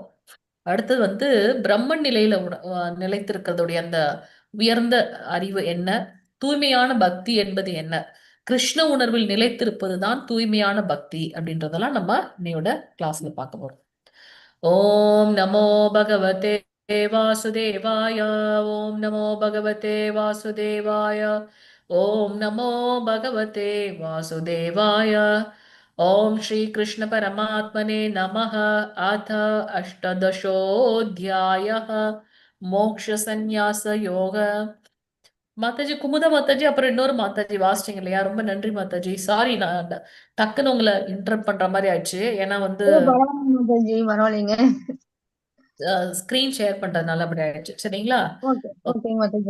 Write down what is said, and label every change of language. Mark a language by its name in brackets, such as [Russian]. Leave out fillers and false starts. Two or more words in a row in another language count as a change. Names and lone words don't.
[Tamil] அடுத்தது வந்து பிரம்மன் நிலையில நிலைத்திருக்கிறதுடைய அந்த உயர்ந்த அறிவு என்ன, தூய்மையான பக்தி என்பது என்ன, கிருஷ்ண உணர்வில் நிலைத்திருப்பதுதான் தூய்மையான பக்தி அப்படின்றதெல்லாம் நம்ம இன்னையோட கிளாஸ்ல பார்க்க போறோம். [Sanskrit] ओम् नमो भगवते वासुदेवाय. ओम् नमो भगवते वासुदेवाय. ओम् नमो भगवते वासुदेवाय. ओम श्री कृष्ण परमात्मने नमः। अथ अष्टादशोऽध्यायः मोक्ष संन्यास योग. [Tamil] மாதாஜி குமுதா மாதாஜி அப்புறம் இன்னொரு மாதாஜி வாசிச்சிங்க இல்லையா? ரொம்ப நன்றி மாதாஜி. சாரி, நான் டக்குன்னு உங்களை இன்டரப்ட் பண்ற மாதிரி ஆயிடுச்சு. ஏன்னா வந்து பரவாயில்ல மாதாஜி, பரவாயில்லைங்க. [English] screen share [Tamil] பண்றதுனால அப்படி ஆயிடுச்சு. சரிங்களா? [English] okay okay [Tamil] மாதாஜி.